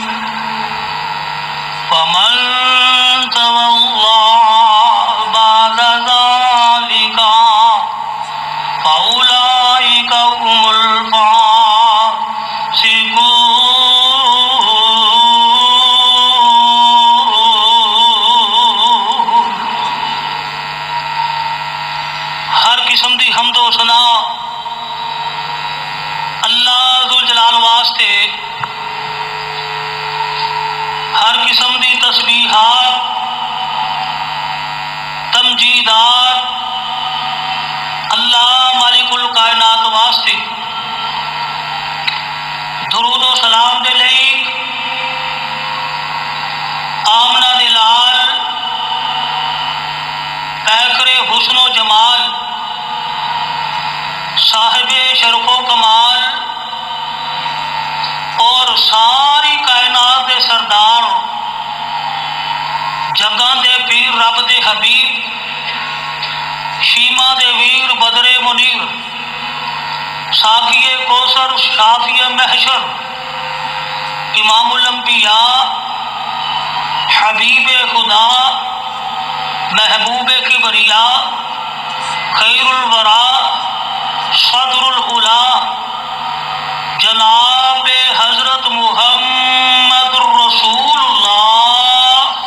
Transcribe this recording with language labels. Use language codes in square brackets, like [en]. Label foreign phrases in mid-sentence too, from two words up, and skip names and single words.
[ar] فَمَن تَوَلَّىٰ بَعْدَ ذَٰلِكَ فَأُولَٰئِكَ هُمُ [pa] الْفَاسِقُونَ ہر قسم دی حمد و ثنا اللہ ذوالجلال واسطے، ہر قسم دی تسبیحات تمجیدات اللہ مالک الکائنات واسطے، درود و سلام دے لئی آمنہ دے لال پیکر حسن و جمال صاحب شرف و کمال اور ساری کائنات دے سردار جگاں دے پیر رب دے حبیب شیما دے ویر بدر منیر ساقی کوثر شافی محشر امام الانبیاء حبیب خدا محبوب کبریا خیر الورا صدر الاولا جناب حضرت محمد رسول اللہ